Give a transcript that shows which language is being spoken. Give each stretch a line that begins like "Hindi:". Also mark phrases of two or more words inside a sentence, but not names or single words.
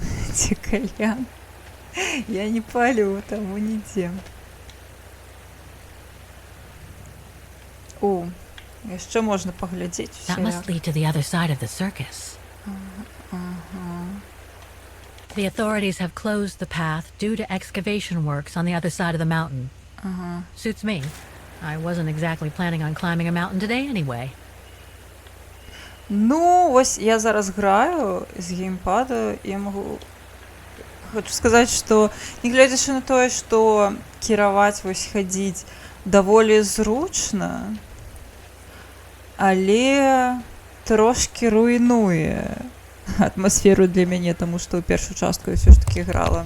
Russian: Где кальян?
Belarusian: Я не палю, тому нідзе. О, яшчэ можна паглядзець
English: That
Belarusian: усе.
English: must lead to the other side of the circus. The authorities have closed the path due to excavation works on the other side of the mountain. Suits me. I wasn't exactly planning on climbing a mountain today anyway.
Ukrainian: Ну, ось я зараз граю з геймпада і могу...
Belarusian: Хочу сказаць, што не гледзячы на тое, што кіраваць, вось хадзіць даволі зручна, але трошки руйнуе атмасферу для мяне, таму што ў першую частку я ўсё ж такі грала.